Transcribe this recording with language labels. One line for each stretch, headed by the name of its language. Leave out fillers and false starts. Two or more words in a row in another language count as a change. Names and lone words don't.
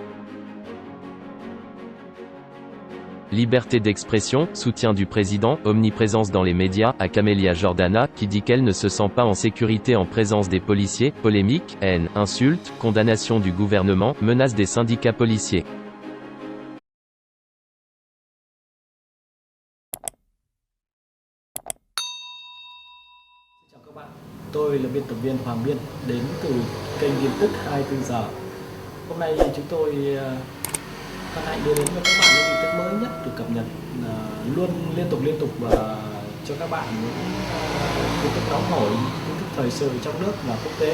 French: Liberté d'expression, soutien du président, omniprésence dans les médias, à Camélia Jordana, qui dit qu'elle ne se sent pas en sécurité en présence des policiers, polémique, haine, insultes, condamnation du gouvernement, menace des syndicats policiers.
Vietnamese: Chào các bạn, tôi là biên tập viên Hoàng Biên, đến từ kênh tin tức 24 giờ. Hôm nay chúng tôi hân hạnh đưa đến cho các bạn những tin tức mới nhất được cập nhật luôn liên tục và cho các bạn những tin tức nóng hổi, tin tức thời sự trong nước và quốc tế.